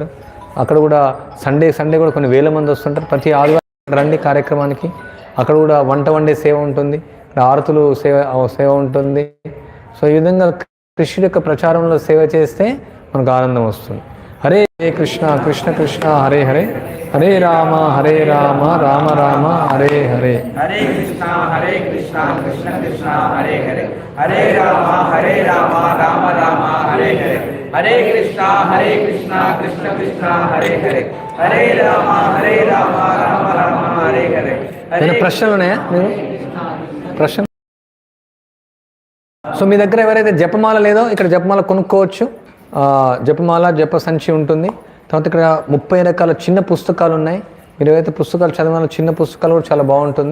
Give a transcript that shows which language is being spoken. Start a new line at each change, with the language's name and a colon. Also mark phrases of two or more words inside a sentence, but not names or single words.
Telugu: అక్కడ కూడా సండే కూడా కొన్ని వేల మంది వస్తుంటారు. ప్రతి ఆదివారం రండి కార్యక్రమానికి. అక్కడ కూడా వంట వండే సేవ ఉంటుంది, ఆరతులు సేవ ఉంటుంది. సో ఈ విధంగా కృష్ణుడి యొక్క ప్రచారంలో సేవ చేస్తే మనకు ఆనందం వస్తుంది. హరే కృష్ణ కృష్ణ కృష్ణ హరే హరే, హరే రామ రామ రామ హరే హరే. హరే కృష్ణ కృష్ణ కృష్ణ హరే హరే, హరే రామ రామ రామ హరే హరే. హరే కృష్ణ కృష్ణ కృష్ణ హరే హరే, హరే రామ రామ రామ హరే హరే. ప్రశ్నలు ఉన్నాయా? మీరు ప్రశ్న? సో మీ దగ్గర ఎవరైతే జపమాల లేదో ఇక్కడ జపమాల కొనుక్కోవచ్చు. జపమాల, జప సంచి ఉంటుంది. తర్వాత ఇక్కడ 30 రకాల చిన్న పుస్తకాలు ఉన్నాయి. మీరు ఏవైతే పుస్తకాలు చదివాలో చిన్న పుస్తకాలు కూడా చాలా బాగుంటుంది.